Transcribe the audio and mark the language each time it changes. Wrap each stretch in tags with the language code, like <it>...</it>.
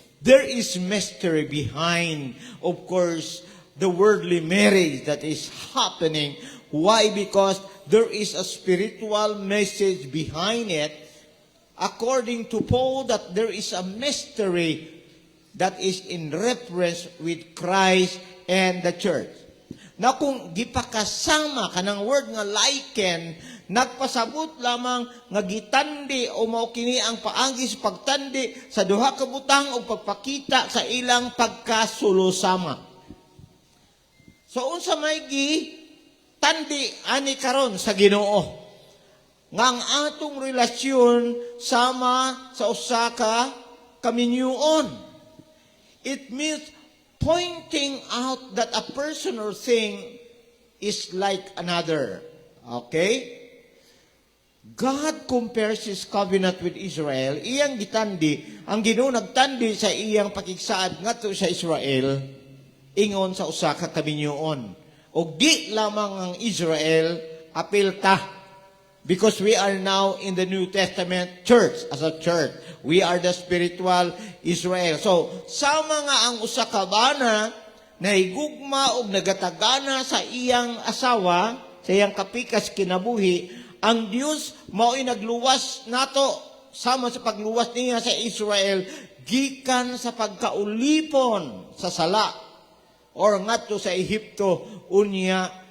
<en>There is mystery behind, of course, the worldly marriage that is happening. Why? Because there is a spiritual message behind it. According to Paul, that there is a mystery that is in reference with Christ and the church.</en> <ceb>Na kung gipakasama kanang word nga liken, nagpasabot lamang nga gitandi o mao kini ang paagi sa pagtandi sa duha ka butang o pagpakita sa ilang pagkasulo-sama. So unsa may gitandi ani karon sa Ginoo nga ang atong relasyon sama sa usa ka kaminyoon.</ceb> <en>It means pointing out that a person or thing is like another. Okay? God compares His covenant with Israel.</en> <ceb>Iyang gitandi, ang Ginoo nagtandi sa iyang pakigsaad ngadto sa Israel, ingon sa usa ka kaminyoon. O di lamang ang Israel apilta.</ceb> <en>Because we are now in the New Testament church, as a church. We are the spiritual Israel.</en> <ceb>So, sama nga ang usa ka bana na higugma o nagatagana sa iyang asawa, sa iyang kapikas kinabuhi, ang Dios mao'y nagluwas nato sama sa pagluwas niya sa Israel gikan sa pagkaulipon sa sala or ngadto sa Ehipto unya.</ceb>